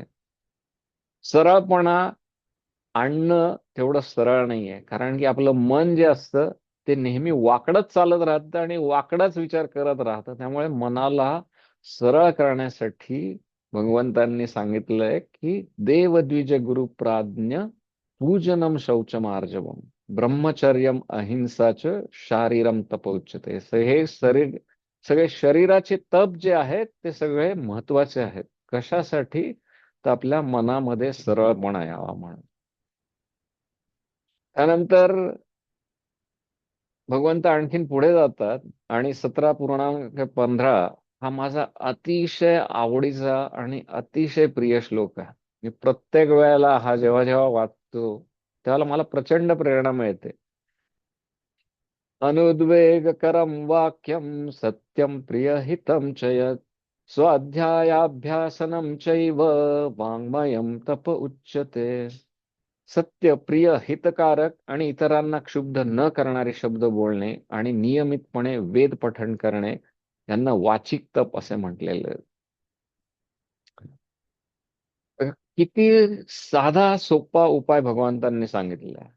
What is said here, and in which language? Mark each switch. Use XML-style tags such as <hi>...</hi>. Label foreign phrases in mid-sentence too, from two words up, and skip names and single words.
<mr>सरळपणा आणणं तेवढं सरळ नाहीये, कारण की आपलं मन जे असतं ते नेहमी वाकडच चालत राहतं आणि वाकडाच विचार करत राहतं. त्यामुळे मनाला सरळ करण्यासाठी भगवंतांनी सांगितलंय की</mr> <sa>देवद्विज गुरुप्राज्ञ पूजनम शौचमार्जवम ब्रह्मचर्यम अहिंसाच शारीरम तपोच्यते.</sa> <mr>हे शरीर, सगळे शरीराचे तप जे आहेत ते सगळे महत्वाचे आहेत. कशासाठी? तर आपल्या मनामध्ये सरळपणा यावा म्हणून. त्यानंतर भगवंत आणखीन पुढे जातात आणि 17.15 हा माझा अतिशय आवडीचा आणि अतिशय प्रिय श्लोक आहे. मी प्रत्येक वेळेला हा जेव्हा जेव्हा वाचतो त्यावेळेला मला प्रचंड प्रेरणा मिळते.</mr> <sa>अनुद्वेगकरं वाक्यं सत्यं प्रियहितं च यत् स्वाध्यायाभ्यासनं चैव वाङ्मयं तप उच्यते.</sa> <mr>सत्य, प्रिय, हितकारक आणि इतरांना क्षुब्ध न करणारे शब्द बोलणे आणि नियमितपणे वेद पठण करणे यांना वाचिक तप असे म्हटलेले आहे. किती साधा सोपा उपाय भगवंतांनी सांगितलेला आहे.</mr>